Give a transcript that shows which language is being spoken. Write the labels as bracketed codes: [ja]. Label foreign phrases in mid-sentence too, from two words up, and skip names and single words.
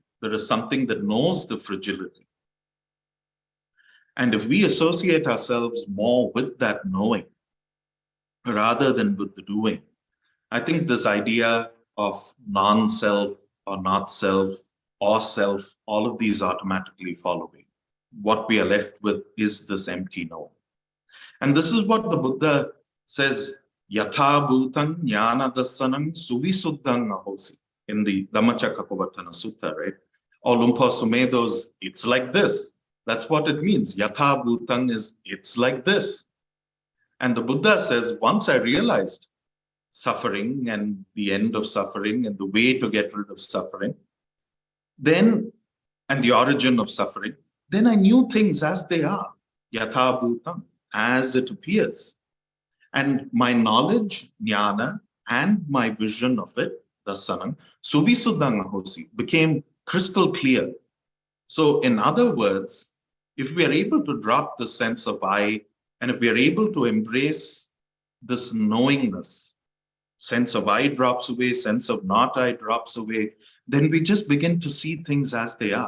[en] There is something that knows the fragility. And if we associate ourselves more with that knowing rather than with the doing, I think this idea of non-self or not self or self, all of these automatically fall away. What we are left with is this empty knowing. And this is what the Buddha says, [pi] Yatha bhutang jnana dasanam suvisuddhang ahosi, [en] in the Dhammacakkappavattana Sutta, right? Or Lumpur Sumedho's, it's like this. That's what it means. [pi] Yatha bhutang [en] is, it's like this. And the Buddha says, once I realized suffering and the end of suffering and the way to get rid of suffering, then, and the origin of suffering, then I knew things as they are. [pi] Yatha bhutang, [en] as it appears. And my knowledge, jnana, and my vision of it, [pi] dasanam, suvisuddhang ahosi, [en] became crystal clear. So in other words, if we are able to drop the sense of I, and if we are able to embrace this knowingness, sense of I drops away, sense of not I drops away, then we just begin to see things as they are.